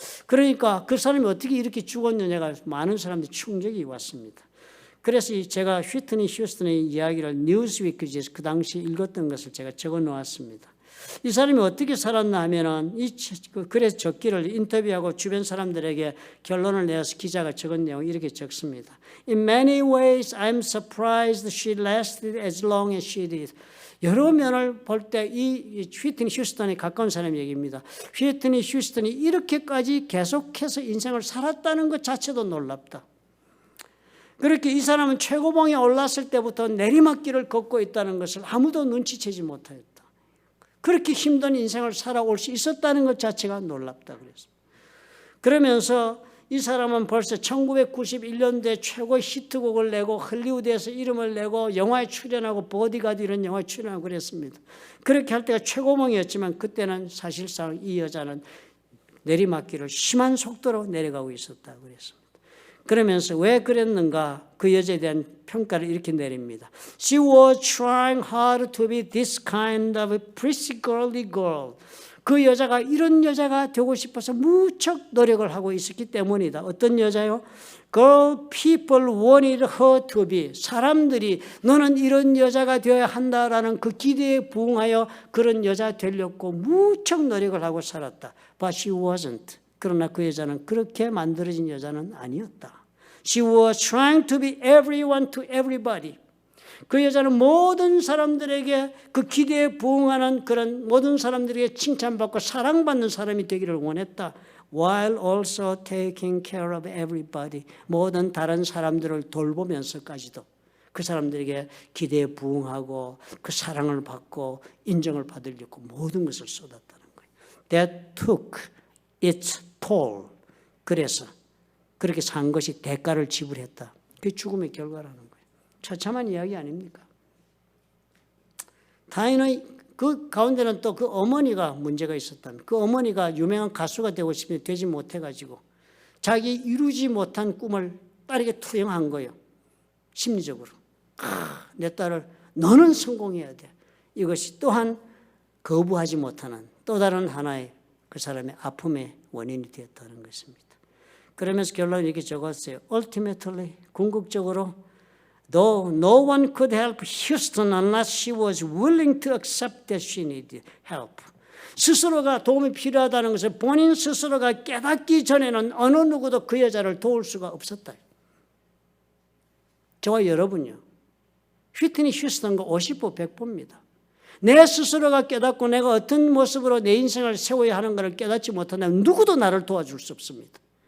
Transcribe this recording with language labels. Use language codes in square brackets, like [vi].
[ko] 그러니까 그 사람이 어떻게 이렇게 죽었느냐가 많은 사람들이 충격이 왔습니다. 그래서 제가 휘트니 휴스턴의 이야기를 뉴스위크에서 그 당시 읽었던 것을 제가 적어 놓았습니다. 이 사람이 어떻게 살았나 하면은 그래서 적기를 인터뷰하고 주변 사람들에게 결론을 내어서 기자가 적은 내용이 이렇게 적습니다. [en] In many ways, I'm surprised she lasted as long as she did. [ko] 여러 면을 볼 때 이 휘트니 휴스턴에 가까운 사람 얘기입니다. 휘트니 휴스턴이 이렇게까지 계속해서 인생을 살았다는 것 자체도 놀랍다. 그렇게 이 사람은 최고봉에 올랐을 때부터 내리막길을 걷고 있다는 것을 아무도 눈치채지 못하였다. 그렇게 힘든 인생을 살아올 수 있었다는 것 자체가 놀랍다 그랬습니다. 그러면서 이 사람은 벌써 1991년도에 최고의 히트곡을 내고 할리우드에서 이름을 내고 영화에 출연하고 보디가드 이런 영화에 출연하고 그랬습니다. 그렇게 할 때가 최고봉이었지만 그때는 사실상 이 여자는 내리막길을 심한 속도로 내려가고 있었다 그랬습니다. 그러면서 왜 그랬는가 그 여자에 대한 평가를 이렇게 내립니다. [en] She was trying hard to be this kind of a pretty girly girl. [ko] 그 여자가 이런 여자가 되고 싶어서 무척 노력을 하고 있었기 때문이다. 어떤 여자요? [en] Girl, people wanted her to be. [ko] 사람들이 너는 이런 여자가 되어야 한다라는 그 기대에 부응하여 그런 여자 되려고 무척 노력을 하고 살았다. [en] But she wasn't. [ko] 그러나 그 여자는 그렇게 만들어진 여자는 아니었다. [en] She was trying to be everyone to everybody. [ko] 그 여자는 모든 사람들에게 그 기대에 부응하는 그런 모든 사람들에게 칭찬받고 사랑받는 사람이 되기를 원했다. [en] While also taking care of everybody. [ko] 모든 다른 사람들을 돌보면서까지도 그 사람들에게 기대에 부응하고 그 사랑을 받고 인정을 받으려고 모든 것을 쏟았다는 거예요. [en] That took its toll. [ko] 그래서 그렇게 산 것이 대가를 지불했다. 그게 죽음의 결과라는 거예요. 처참한 이야기 아닙니까? 다행히 그 가운데는 또 그 어머니가 문제가 있었다는, 그 어머니가 유명한 가수가 되고 싶은데 되지 못해가지고 자기 이루지 못한 꿈을 딸에게 투영한 거예요. 심리적으로. 내 딸을 너는 성공해야 돼. 이것이 또한 거부하지 못하는 또 다른 하나의 그 사람의 아픔의 원인이 되었다는 것입니다. 그러면서 결론을 이렇게 적었어요. [en] Ultimately, [ko] 궁극적으로 [en] Though no one could help Houston unless she was willing to accept that she needed help. [ko] 스스로가 도움이 필요하다는 것을 본인 스스로가 깨닫기 전에는 어느 누구도 그 여자를 도울 수가 없었다. 저와 여러분요. 휘트니 휴스턴과 50보 100보입니다. 내 스스로가 깨닫고 내가 어떤 모습으로 내 인생을 세워야 하는 것을 깨닫지 못한다면 누구도 나를 도와줄 수 없습니다.